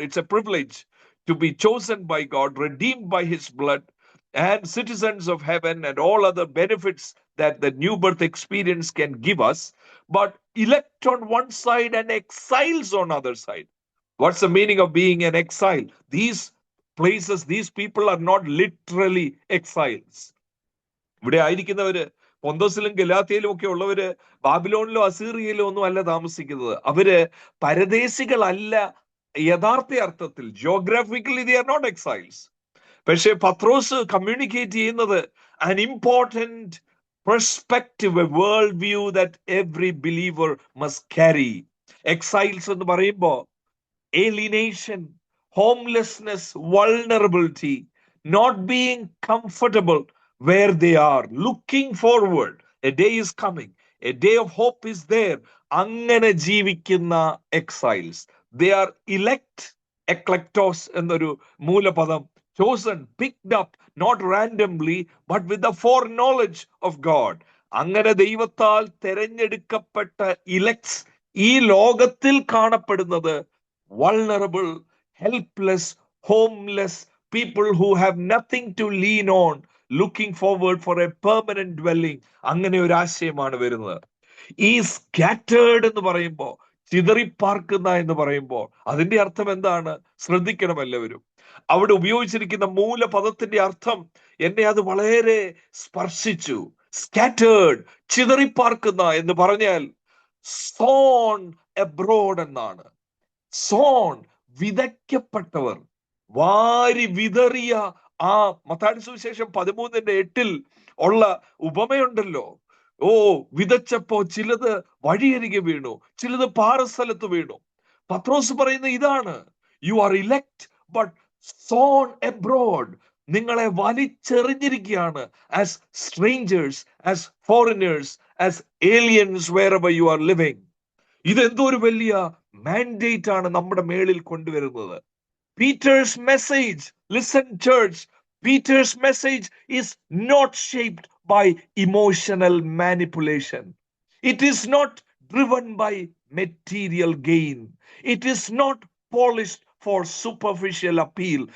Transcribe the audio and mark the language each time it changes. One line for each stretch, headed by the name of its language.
English: It's a privilege to be chosen by God, redeemed by his blood, and citizens of heaven and all other benefits that the new birth experience can give us. But elect on one side and exiles on other side. What's the meaning of being an exile? These places, these people are not literally exiles.
Malayalam: ഇവിടെ ആയിരിക്കുന്നവര് പൊന്തോസിലും ഗലാത്യയിലും ഒക്കെ ഉള്ളവര് ബാബിലോണിലോ അസീറിയയിലോ ഒന്നും അല്ല താമസിക്കുന്നത്. അവര് പരദേശികളല്ല യഥാർത്ഥ അർത്ഥത്തിൽ.
English: Geographically they are not exiles.
Malayalam: പക്ഷെ പത്രോസ് കമ്മ്യൂണിക്കേറ്റ് ചെയ്യുന്നത്
English: an important perspective, a world view that every believer must carry. Exiles
Malayalam: എന്ന് പറയുമ്പോൾ
English: alienation, homelessness, vulnerability, not being comfortable where they are, looking forward. A day is coming. A day of hope is there.
Malayalam: അങ്ങനെ ജീവിക്കുന്ന exiles.
English: They are elect, eklektos
Malayalam: എന്നൊരു മൂലപദം.
English: Chosen, picked up, not randomly, but with the foreknowledge of God.
Malayalam: അങ്ങനെ ദൈവത്താൽ തെരഞ്ഞെടുക്കപ്പെട്ട elects ഈ ലോകത്തിൽ കാണപ്പെടുന്നത്
English: vulnerable, helpless, homeless, people who have nothing to lean on, looking forward for a permanent dwelling.
Malayalam: അങ്ങനെ ഒരു ആശയമാണ് വരുന്നത്. ഈ സ്കാറ്റേർഡ് എന്ന് പറയുമ്പോൾ, ചിതറിപ്പാർക്കുന്ന എന്ന് പറയുമ്പോൾ അതിന്റെ അർത്ഥം എന്താണ്? ശ്രദ്ധിക്കണം എല്ലാവരും. അവിടെ ഉപയോഗിച്ചിരിക്കുന്ന മൂലപദത്തിന്റെ അർത്ഥം എന്നെ അത് വളരെ സ്പർശിച്ചു. സ്കാറ്റേർഡ്, ചിതറിപ്പാർക്കുന്ന എന്ന് പറഞ്ഞാൽ
English: sown abroad
Malayalam: എന്നാണ്. സോൺ, വിതയ്ക്കപ്പെട്ടവർ, വാരി വിതറിയ ആ മത്തായി സുവിശേഷം 13:8 ഉള്ള ഉപമയുണ്ടല്ലോ. ഓ, വിതച്ചപ്പോ ചിലത് വഴിയരികെ വീണു, ചിലത് പാറസ്ഥലത്ത് വീണു. പത്രോസ് പറയുന്ന ഇതാണ്,
English: You are elect but sown abroad.
Malayalam: നിങ്ങളെ വലിച്ചെറിഞ്ഞിരിക്കുകയാണ്
English: As strangers, as foreigners, as aliens wherever you are living.
Malayalam: ഇതെന്തോ ഒരു വലിയ മാൻഡേറ്റ് ആണ് നമ്മുടെ മേളിൽ കൊണ്ടുവരുന്നത്.
English: Peter's message, listen church, Peter's message is not shaped by emotional manipulation. It is not driven by material gain. It is not polished for superficial appeal.